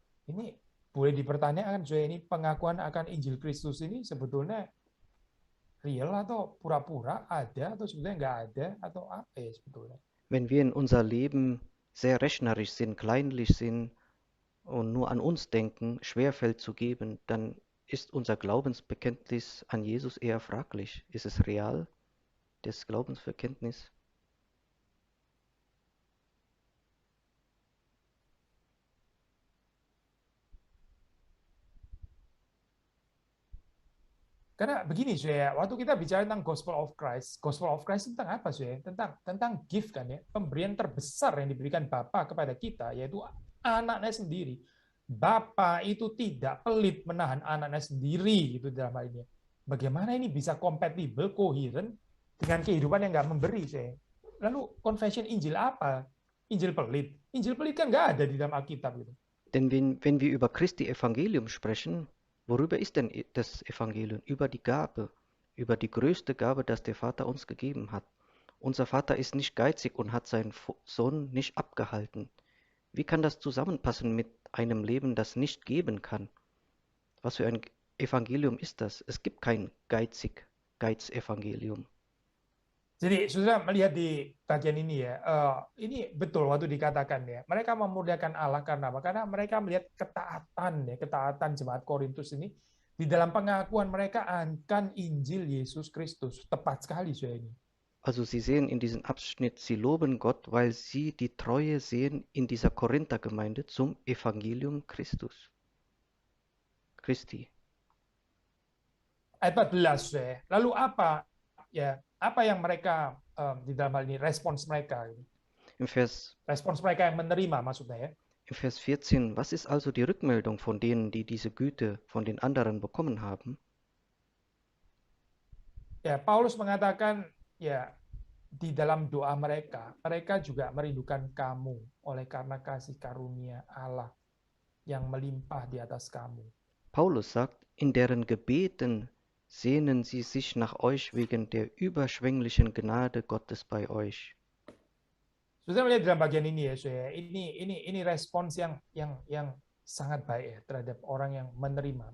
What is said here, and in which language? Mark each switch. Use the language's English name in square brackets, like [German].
[Indonesian] Ini boleh dipertanyakan ini pengakuan akan Injil Kristus ini sebetulnya real atau pura-pura ada atau sebetulnya nggak ada atau apa ya sebetulnya. [German] Wenn wir in unser Leben sehr rechnerisch sind, kleinlich sind und nur an uns denken, schwerfällt zu geben, dann ist unser Glaubensbekenntnis an Jesus eher fraglich. Ist es real, das Glaubensbekenntnis? [Indonesian] Karena begini waktu kita bicara tentang [English] Gospel of Christ [Indonesian] tentang apa tentang gift kan ya, pemberian terbesar yang diberikan Bapa kepada kita yaitu anaknya sendiri. Bapa itu tidak pelit menahan anaknya sendiri gitu dalam hal ini. Bagaimana ini bisa compatible, coherent dengan kehidupan yang nggak memberi Lalu confession Injil apa? Injil pelit? Injil pelit kan nggak ada di dalam Alkitab gitu. [German] Denn wenn wir über Christi Evangelium sprechen, worüber ist denn das Evangelium? Über die Gabe, über die größte Gabe, das der Vater uns gegeben hat. Unser Vater ist nicht geizig und hat seinen Sohn nicht abgehalten. Wie kann das zusammenpassen mit einem Leben, das nicht geben kann? Was für ein Evangelium ist das? Es gibt kein Geiz-Evangelium. [Indonesian] Jadi sudah melihat di bagian ini ya, ini betul waktu dikatakan ya, mereka memuliakan Allah karena apa? Karena mereka melihat ketaatan jemaat Korintus ini di dalam pengakuan mereka akan Injil Yesus Kristus. Tepat sekali saya ini. [German] Also Sie sehen in diesem Abschnitt, sie loben Gott, weil sie die Treue sehen in dieser Korinther-Gemeinde zum Evangelium Christi. [Indonesian] Ayat 14, saya. Lalu apa ya? Apa yang mereka di dalam hal ini respons mereka? [German] Im Vers, [Indonesian] Respons mereka yang menerima maksudnya ya. [German] Im Vers 14, was ist also die Rückmeldung von denen, die diese Güte von den anderen bekommen haben? [Indonesian] Ya, Paulus mengatakan ya di dalam doa mereka, mereka juga merindukan kamu oleh karena kasih karunia Allah yang melimpah di atas kamu. [German] Paulus sagt, in deren Gebeten sehnen sie sich nach euch wegen der überschwänglichen Gnade Gottes bei euch. [Indonesian] Sudah melihat dalam bagian ini ya, saya. Ini respons yang sangat baik ya terhadap orang yang menerima.